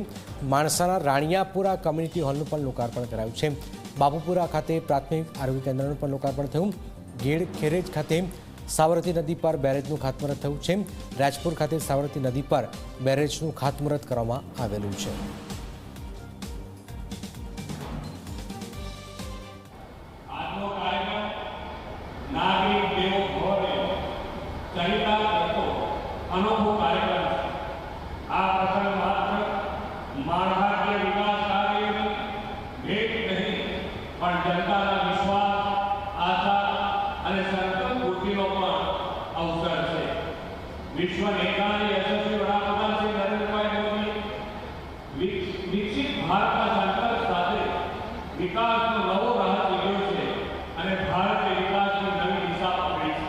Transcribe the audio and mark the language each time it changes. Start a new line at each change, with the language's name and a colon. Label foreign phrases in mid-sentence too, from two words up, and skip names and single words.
Gujarati: માણસાના રાણિયાપુરા કમ્યુનિટી હોલનું પણ લોકાર્પણ કરાયું છે। બાબુપુરા ખાતે પ્રાથમિક આરોગ્ય કેન્દ્રનું પણ લોકાર્પણ થયું। ગેડ ખેરેજ ખાતે સાબરમતી નદી પર બેરેજનું ખાતમુહૂર્ત થયું છે। રાજપુર ખાતે સાબરમતી નદી પર બેરેજનું ખાતમુહૂર્ત કરવામાં આવેલું છે। નાગરિક દેવો ભવ ચરિતા કરતો અનોખો કાર્યક્રમ આ પ્રસંગ માત્ર माળખાકીય વિકાસ કાર્યની ભેટ નહીં પણ જનતાના વિશ્વાસ, આશા અને સંકલ્પ પૂર્તિનો પણ અવસર છે। વિશ્વ નેતાની યશસ્વી વડાપ્રધાન શ્રી નરેન્દ્રભાઈ મોદી વિકસિત ભારતના સંકલ્પ સાથે વિકાસનો નવો રાહ લીધો છે અને ભારતે વિકાસની નવી દિશા પકડી છે।